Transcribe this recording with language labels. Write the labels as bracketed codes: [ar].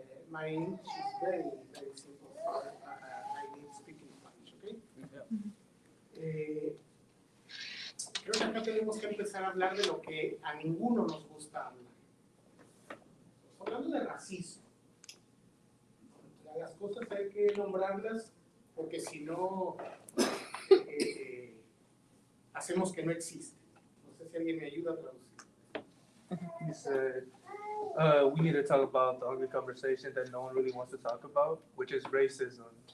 [en] My English is very, very simple, so I need to speak in Spanish, okay? [es] Creo que acá tenemos que empezar a hablar de lo que a ninguno nos gusta hablar. Hablando de racismo, las cosas hay que nombrarlas porque si no hacemos que no existen. No sé si alguien me ayuda a traducir. [en] He said, we need to talk about the ugly conversation that no one really wants to talk about, which is racism.